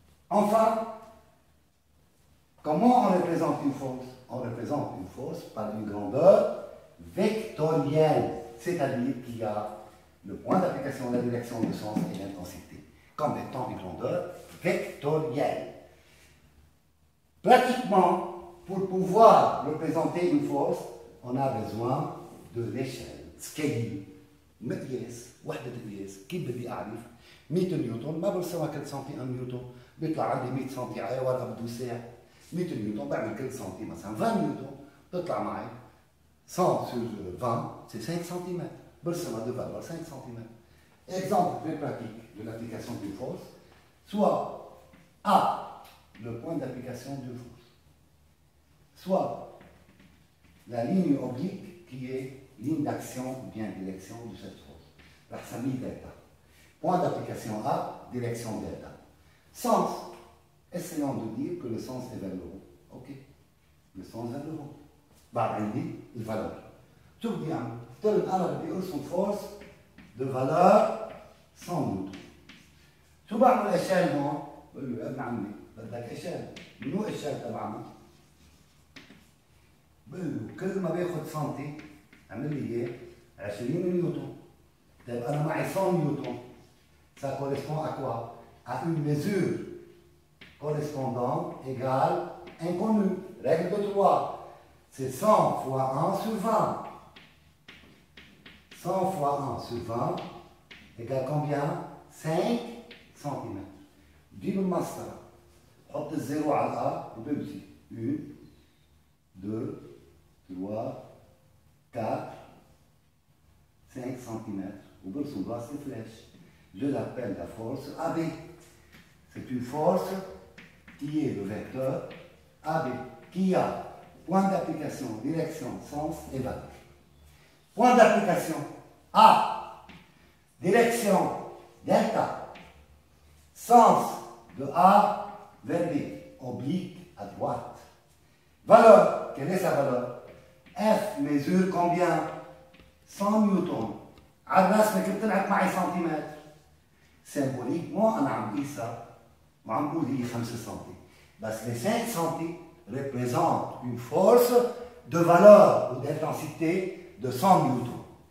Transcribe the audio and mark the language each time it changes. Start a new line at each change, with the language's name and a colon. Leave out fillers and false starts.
French: Enfin, comment on représente une force? On représente une force par une grandeur vectorielle, c'est-à-dire qu'il y a le point d'application, la direction, le sens et l'intensité, comme étant une grandeur vectorielle.
Arabic: Pratiquement, pour pouvoir représenter une force, on a besoin de l'échelle, scale, مقياس، وحدة قياس، كيف بدي أعرف؟ 100 نيوتن ما برسمها كل سنتي 1 نيوتن، بيطلع عندي 100 سنتي على ورقة بده ساعة، 100 نيوتن بعمل كل سنتي مثلا 20 نيوتن، بتطلع معي 100 sur 20, c'est 5 cm.
French: برسمها de valeur 5 cm. Exemple très pratique de l'application d'une force, soit A, le point d'application d'une force, soit la ligne oblique qui est ligne d'action ou bien direction de cette force. La famille delta. Point d'application A, direction delta. Sens. Essayons de dire que le sens est vers le haut. Ok. Le sens vers le haut.
Arabic: بعد le valeur. شو بدي أعمل؟ افترض أنا بدي أرسم force de valeur 100 نيوتن. شو بعمل إشال هون؟ بقول له يا ابن عمي بدك إشال. منو إشال تبعنا؟ بقول له كل ما باخذ سنتي عمل لي اياه 20 نيوتن. طيب انا معي 100 نيوتن. Ça correspond à quoi?
French: À une mesure correspondante égale inconnue. Règle de 3. C'est 100 fois 1 sur 20. 100 fois 1 sur 20 égale combien?
Arabic: 5 cm. جيب المسطرة. حط الزيرو على الأ وبمشي.
French: 1 2 3 4, 5 cm, ou bien son bras c'est flèche. Je l'appelle la force AB. C'est une force qui est le vecteur AB, qui a point d'application, direction, sens et valeur. Point d'application A, direction delta, sens de A vers B, oblique à droite. Valeur, quelle est sa valeur? F mesure combien? 100 نيوتن.
Arabic: على الرسمة كنت طلعت معي سنتيمتر. Symboliquement أنا عم قيسها وعم بقول هي 5 سنتي.
French: بس les 5 سنتي représentent une force de valeur ou d'intensité de 100 newtons.